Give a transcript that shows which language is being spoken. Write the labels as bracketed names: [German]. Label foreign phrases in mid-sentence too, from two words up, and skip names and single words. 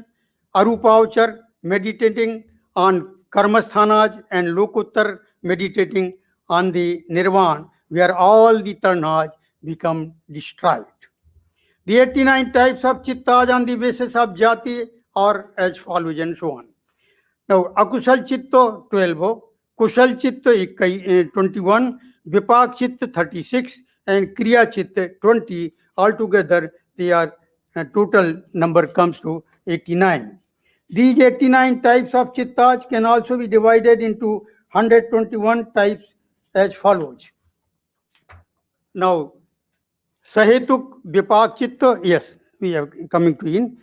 [English] Arupavachar, meditating on karmasthanas, and Lokuttar, meditating on the nirvana, where all the tanhas become destroyed. The 89 types of chittas on the basis of jati are as follows and so on. Now, [Pali] akusal chitta 12, kushal chitta 21, vipak chitta 36, [English] and [Pali] kriya chitta [English] 20. Altogether, they are total number comes to 89. These 89 types of chittas can also be divided into 121 types as follows. Now, [Pali] Sahetuk Vipak Chitta, [English] yes, we are coming to in.